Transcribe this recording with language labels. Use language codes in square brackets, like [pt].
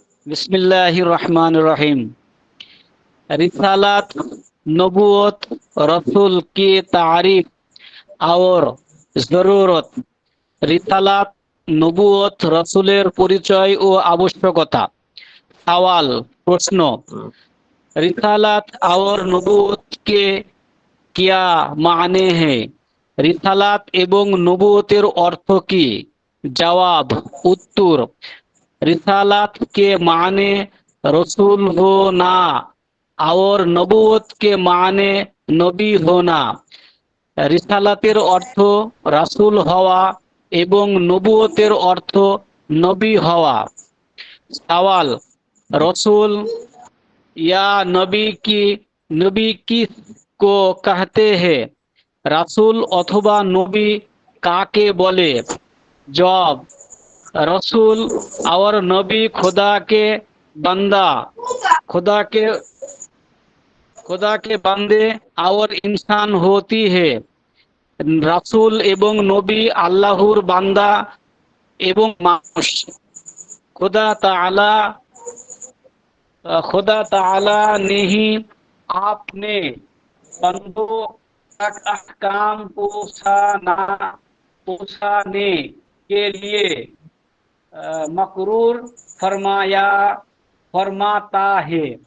[hi] बिस्मिल्लाहिर रहमानिर रहीम। रिसालत, नबूवत, रसूल की तारीफ और जरूरत। [bn] রিসালাত, নবুয়ত, রসুলের পরিচয় ও আবশ্যকতা। সওয়াল, প্রশ্ন। [hi] रिसालत और नबूवत के क्या माने हैं? [bn] রিসালাত এবং নবুয়তের অর্থ কি? জবাব, উত্তর। [hi] रिसालत के माने रसूल होना और नबूवत के माने नबी होना। [bn] রিসালাতের অর্থ রাসূল হওয়া এবং নবুয়তের অর্থ নবী হওয়া। [hi] সওয়াল, रसूल या नबी किसको कहते हैं? [bn] রাসূল অথবা নবী কাকে বলে? [hi] जवाब, रसूल और नबी खुदा के बंदा, खुदा के बंदे और इंसान होती है। [bn] রাসূল এবং নবী আল্লাহর বান্দা এবং মানুষ। [hi] खुदा ताला खुदा ताला ने ही आपने बंदों तक अहकाम पहुंचाने के लिए मकरूर फरमाता है।